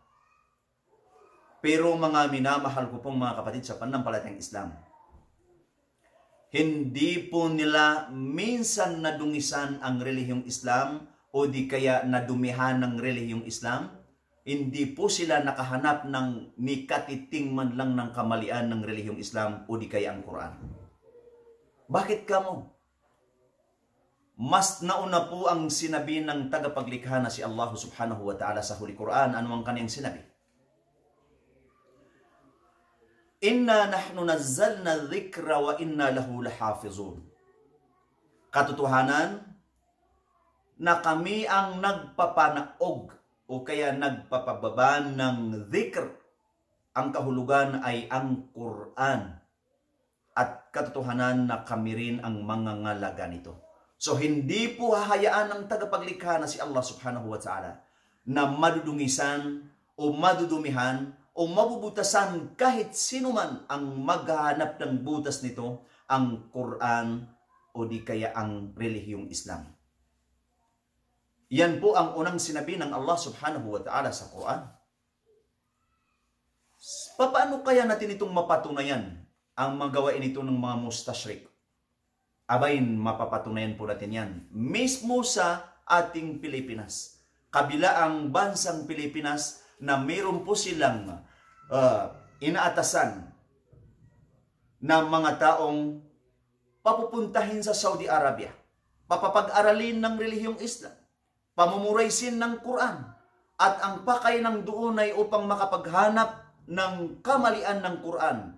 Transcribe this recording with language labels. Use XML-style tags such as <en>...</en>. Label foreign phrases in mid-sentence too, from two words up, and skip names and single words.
<tl>Pero mga minamahal ko pong mga kapatid sa pananampalatayang Islam, hindi po nila minsan nadungisan ang relihiyong Islam o di kaya nadumihan ng relihiyong Islam. Hindi po sila nakahanap ng nikatiting man lang ng kamalian ng relihiyong Islam o di kaya ang Quran. Bakit kamo? Mas nauna po ang sinabi ng tagapaglikha na si Allah</tl> <ar>سبحانه وتعالى</ar> <tl>sa Holy Quran. Ano ang kanyang sinabi?</tl> <ar>إنا نحن نزلنا الذكر وإنا له لحافظون.</ar> <tl>Katotohanan na kami ang nagpapanaog o kaya nagpapababa ng dhikr. Ang kahulugan ay ang Quran. At katotohanan na kami rin ang mga ngalaga nito. So hindi po hahayaan ng tagapaglikha na si Allah</tl> <ar>سبحانه وتعالى</ar> <tl>na madudungisan o madudumihan o mabubutasan kahit sino man ang maghahanap ng butas nito, ang Quran o di kaya ang relihiyong Islam. Yan po ang unang sinabi ng Allah</tl> <ar>سبحانه وتعالى</ar> <tl>sa Quran. Paano kaya natin itong mapatunayan ang magawain ito ng mga mustashrik? Abay, mapapatunayan po natin yan mismo sa ating Pilipinas. Kabila ang bansang Pilipinas na mayroon po silang inaatasan na mga taong papupuntahin sa Saudi Arabia, papapag-aralin ng relihiyong Islam, pamumuraysin ng Quran, at ang pakay ng doon ay upang makapaghanap ng kamalian ng Quran.</tl>